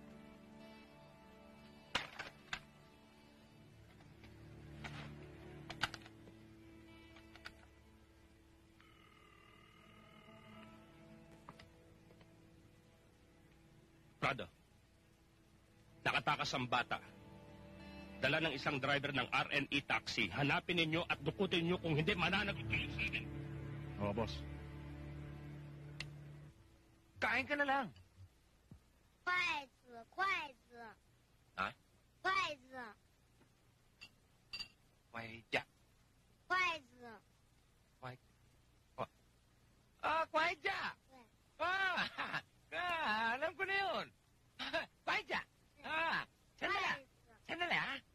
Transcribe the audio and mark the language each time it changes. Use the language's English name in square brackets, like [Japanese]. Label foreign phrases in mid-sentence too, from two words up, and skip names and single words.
[Filipino] Prado, nakatakas ang bata. Dala ng isang driver ng RNE taxi. Hanapin ninyo at dukutin nyo kung hindi mananagod kayo sa akin. Oo, boss. Kain ka na lang. [Chinese] 筷子。 [Filipino] Ha? [Chinese] 筷子。 [Filipino] Wait, [Chinese] 筷子。 [Filipino] Kwaidya! Alam ko na yun. Kwaidya! Sandali, ha?